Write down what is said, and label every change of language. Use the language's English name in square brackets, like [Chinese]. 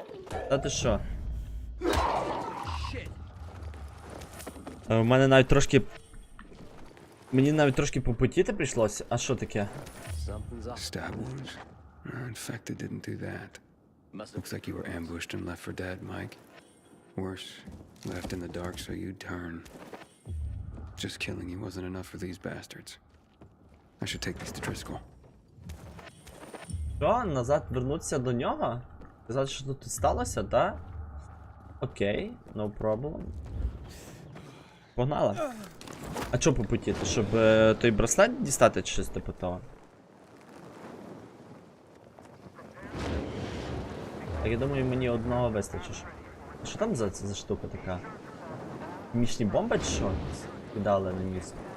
[Ukrainian] Та ти що? У мене навіть трошки... Мені навіть трошки попотіти прийшлося. А що таке? [English] Stab wounds? Infected didn't do that. Looks like you were ambushed and left for dead, Mike. Worse, left in the dark so you'd turn. Just killing you wasn't enough for these bastards. I should take these to Driscoll. [Ukrainian] Що? Назад вернутися до нього? Сказати, що тут сталося, так? Окей, [English] no problem. [Ukrainian] Погнали. А чого попутіти? Щоб той браслет дістати чи щось типу того? Так, я думаю, мені одного вистачить. А що там за штука така? Хімічні бомби чи що? Кидали на місце.